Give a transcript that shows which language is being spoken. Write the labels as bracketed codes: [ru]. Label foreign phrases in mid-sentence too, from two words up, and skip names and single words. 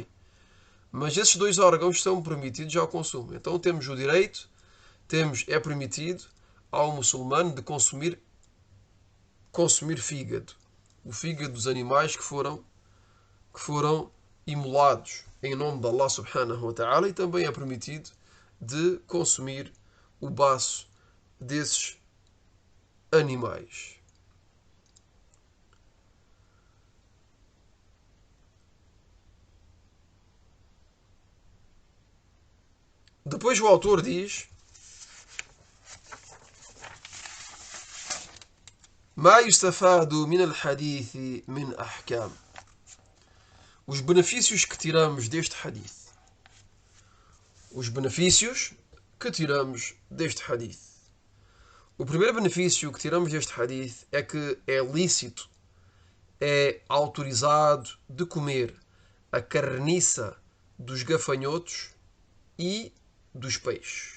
[pt] Mas esses dois órgãos são permitidos ao consumo. Então temos o direito, é permitido ao muçulmano de consumir fígado. O fígado dos animais que foram imolados em nome de [ar] الله سبحانه وتعالى, [pt] e também é permitido de consumir o baço desses animais. Depois o autor diz: [ar] ما يستفاد من الحديث من أحكام. [pt] Os benefícios que tiramos deste hadith. Os benefícios que tiramos deste hadith. O primeiro benefício que tiramos deste hadith é que é lícito, é autorizado de comer a carniça dos gafanhotos e dos peixes.